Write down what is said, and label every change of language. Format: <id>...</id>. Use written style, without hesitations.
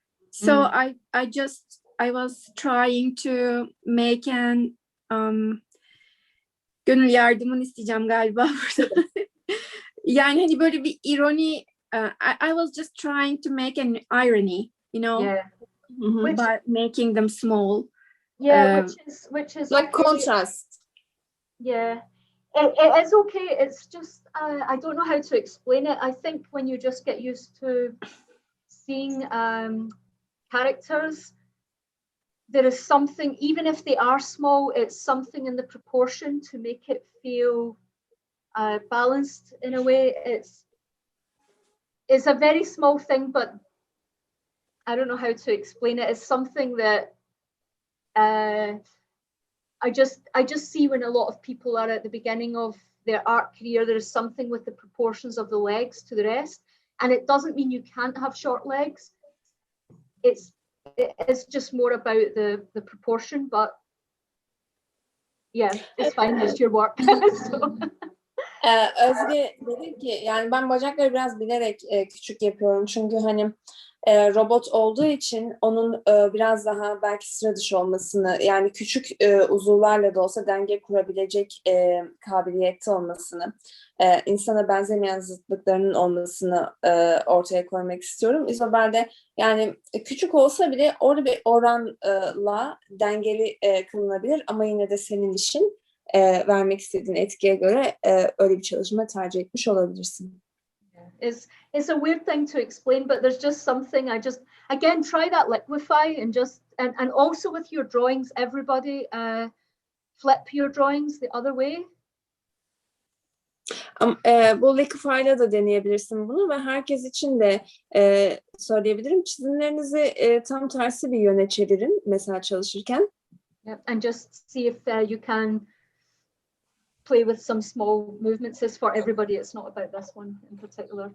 <en>So I was trying to make an</en> <tr>gönül yardımını isteyeceğim galiba burada. Yani hani böyle bir ironi.</tr> <en>I was just trying to make an irony, you know, by making them small. Yeah, which is like okay. contrast. Yeah, it is okay. It's just I don't know how to explain it. I think when you just get used to seeing characters, there is something, even if they are small, it's something in the proportion to make it feel balanced in a way. It's a very small thing, but I don't know how to explain it. It's something that I just see when a lot of people are at the beginning of their art career. There is something with the proportions of the legs to the rest, and it doesn't mean you can't have short legs. It's just more about the proportion, but yeah, it's fine. It's your work. So.</en> <tr>Özge dedi ki yani ben bacakları biraz bilerek küçük yapıyorum çünkü hani robot olduğu için onun biraz daha belki sıra dışı olmasını, yani küçük uzuvlarla da olsa denge kurabilecek kabiliyette olmasını, insana benzemeyen zıtlıklarının olmasını ortaya koymak istiyorum. İzabel'de yani küçük olsa bile orada bir oranla dengeli kılınabilir ama yine de senin işin vermek istediğin etkiye göre öyle bir çalışma tercih etmiş olabilirsin.</tr> <en>It's a weird thing to explain, but there's just something again try that Liquify and also with your drawings, everybody flip your drawings the other way.</en> <tr>Bu Liquify'la da deneyebilirsin bunu ve herkes için de söyleyebilirim. Çizimlerinizi tam tersi bir yöne çevirin mesela çalışırken.</tr> <en>Yeah, and just see if you can play with some small movements. It's for everybody. It's not about this one in particular.</en>